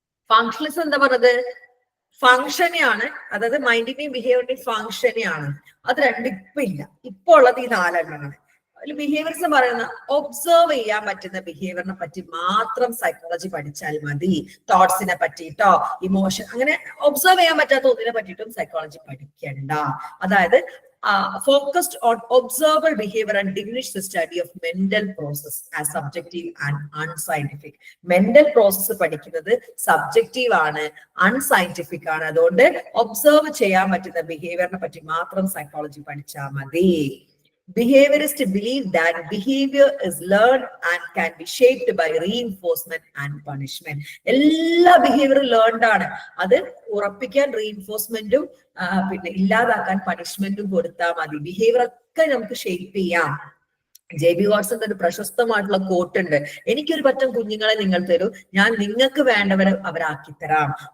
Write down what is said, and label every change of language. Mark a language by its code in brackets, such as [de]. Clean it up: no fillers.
[ml] Functionalism എന്താ പറഞ്ഞത്? ഫങ്ഷനെയാണ്, അതായത് മൈൻഡിന്റെയും ബിഹേവിയറിന്റെയും ഫങ്ഷനെയാണ്. അത് രണ്ടും ഇപ്പൊ ഇല്ല. ഇപ്പൊ ഉള്ളത് ഈ 4 എണ്ണമാണ്. ബിഹേവിയറിസം പറയുന്ന ഒബ്സർവ് ചെയ്യാൻ പറ്റുന്ന ബിഹേവിയറിനെ പറ്റി മാത്രം സൈക്കോളജി പഠിച്ചാൽ മതി. തോട്ട്സിനെ പറ്റിയിട്ടോ ഇമോഷൻ അങ്ങനെ ഒബ്സർവ് ചെയ്യാൻ പറ്റാത്ത ഒന്നിനെ പറ്റിയിട്ടും സൈക്കോളജി പഠിക്കണ്ട. [en] അതായത് focused on observable behavior and diminished the study of mental process as subjective and unscientific. [ml] Mental process പഠിക്കുന്നത് സബ്ജക്റ്റീവ് ആണ്, അൺസയന്റിഫിക് ആണ്. അതുകൊണ്ട് ഒബ്സർവ് ചെയ്യാൻ പറ്റുന്ന ബിഹേവിയറിനെ പറ്റി മാത്രം സൈക്കോളജി പഠിച്ചാൽ മതി. [en] Behaviorists believe that behavior is learned and can be shaped by reinforcement and punishment. [ml] എല്ലാ ബിഹേവിയറും ലേൺഡ് ആണ്. അത് ഉറപ്പിക്കാൻ റീഇൻഫോഴ്സ്മെന്റും പിന്നെ ഇല്ലാതാക്കാൻ പണിഷ്മെന്റും കൊടുത്താൽ മതി. ബിഹേവിയർ ഒക്കെ നമുക്ക് ഷേപ്പ് ചെയ്യാം. JB വാട്സന്റെ ഒരു പ്രശസ്തമായിട്ടുള്ള കോട്ട് ഉണ്ട്: എനിക്കൊരു പറ്റം കുഞ്ഞുങ്ങളെ നിങ്ങൾ തരൂ, ഞാൻ നിങ്ങൾക്ക് വേണ്ടവരെ അവരാക്കി തരാം.